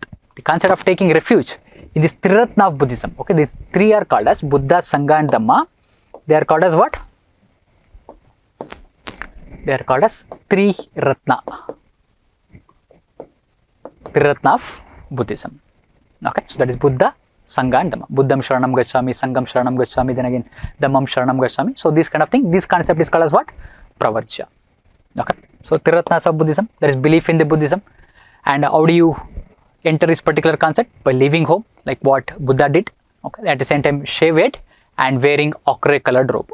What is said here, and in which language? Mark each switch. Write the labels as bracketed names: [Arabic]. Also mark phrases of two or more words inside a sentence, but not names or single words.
[English] The concept of taking refuge in this Triratna of Buddhism. Okay, these 3 are called as Buddha, Sangha and Dhamma. They are called as what? They are called as Triratna. Triratna of Buddhism. Okay, so that is Buddha, Sangha and Dhamma. [Pali] Buddham Sharanam Gacchami, Sangham Sharanam Gacchami, [English] then again [Pali] Dhammam Sharanam Gacchami. [English] So this kind of thing, this concept is called as what? Pravarja. Okay, so Triratnas of Buddhism, that is belief in the Buddhism. And how do you enter this particular concept? By leaving home, like what Buddha did. Okay, at the same time shave head and wearing ochre colored robe.